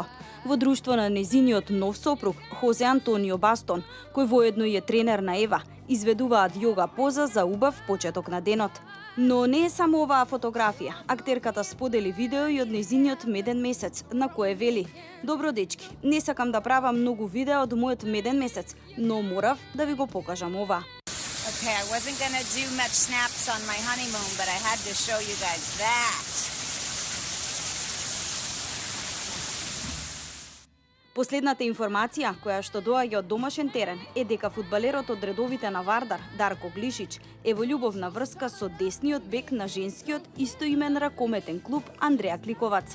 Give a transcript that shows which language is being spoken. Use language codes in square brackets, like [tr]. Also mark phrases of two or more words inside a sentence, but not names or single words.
[mk] Во друштво на незиниот нов сопруг, Хозе Антонио Бастон, кој воедно и е тренер на Ева, изведуваат јога поза за убав почеток на денот. Но не е само оваа фотографија. Актерката сподели видео и од незиниот меден месец, на кое вели: "Добро дечки, не сакам да правам многу видеа од мојот меден месец, но морав да ви го покажам ова." [en] Okay, I wasn't gonna do much snaps on my honeymoon, but I had to show you guys that. [mk] Последната информација, која што доаѓа од домашен терен, е дека фудбалерот од редовите на Вардар, Дарко Глишич, е во љубовна врска со десниот бек на женскиот истоимен ракометен клуб Андреа Кликовац.